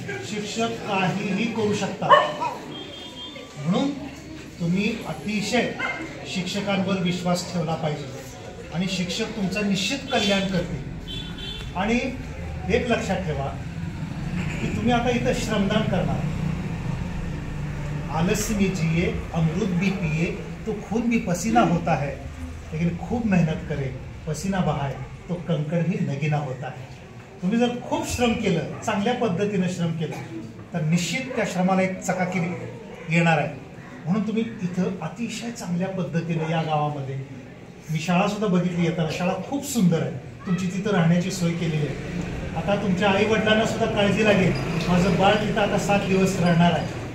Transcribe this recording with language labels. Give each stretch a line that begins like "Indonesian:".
Marathi: शिक्षक काहीही करू शकतात. म्हणून तुम्ही अतिशय शिक्षकांवर विश्वास ठेवला पाहिजे आणि शिक्षक तुमचा निश्चित कल्याण करतील. आणि एक लक्षात ठेवा कि तुम्ही आता इथं श्रमदान करणार.
Hindi: आलस्य में जिए, अमृत भी पिए, तो खून भी पसीना होता है, लेकिन खूब मेहनत करे, पसीना बहाए तो कंकड़ भी नगीना होता है.
Marathi: तुम्ही जर खूप श्रम केलं, चांगल्या पद्धतीने श्रम केलं, तर निश्चित त्या श्रमाला एक चकाकी येणार आहे. म्हणून तुम्ही इथं अतिशय चांगल्या पद्धतीने या गावामध्ये, मी शाळा सुद्धा बघितली येताना, शाळा खूप सुंदर आहे. तुमची तिथं राहण्याची सोय केलेली आहे. आता तुमच्या आई वडिलांना सुद्धा काळजी लागेल, माझं बाळ तिथं आता 7 दिवस राहणार आहे.